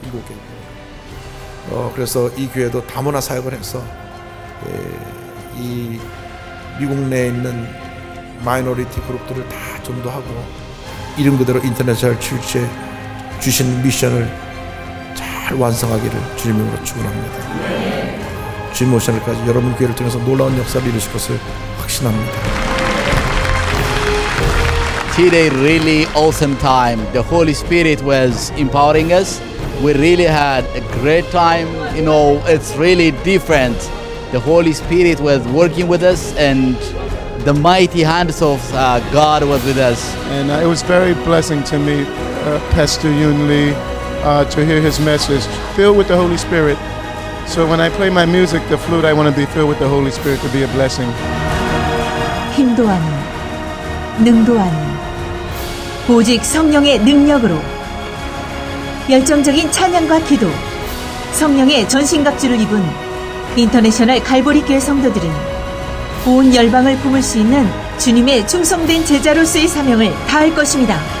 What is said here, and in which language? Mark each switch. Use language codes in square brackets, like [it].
[ko] 7개국. 그래서 이 교회도 다문화 사역을 해서 이 미국 내에 있는 마이너리티 그룹들을 다 전도하고 이름 그대로 인터내셔널 출처에 주신 미션을 잘 완성하기를 주님으로 축원합니다. 주님 오신 날까지 여러분 교회를 통해서 놀라운 역사를 이루실 것을 확신합니다. [en] Today really awesome time. The Holy Spirit was empowering us. We really had a great time. You know, it's really different. The Holy Spirit was working with us and the mighty hands of God was with us. And it was very blessing to meet Pastor Yoon Lee, to hear his message, filled with the Holy Spirit. So when I play my music, the flute, I want to be filled with the Holy Spirit to be a blessing. [ko] 힘도 아닌, 능도 아닌, 오직 성령의 능력으로 열정적인 찬양과 기도, 성령의 전신갑주를 입은 인터내셔널 갈보리 교회 성도들은 온 열방을 품을 수 있는 주님의 충성된 제자로서의 사명을 다할 것입니다.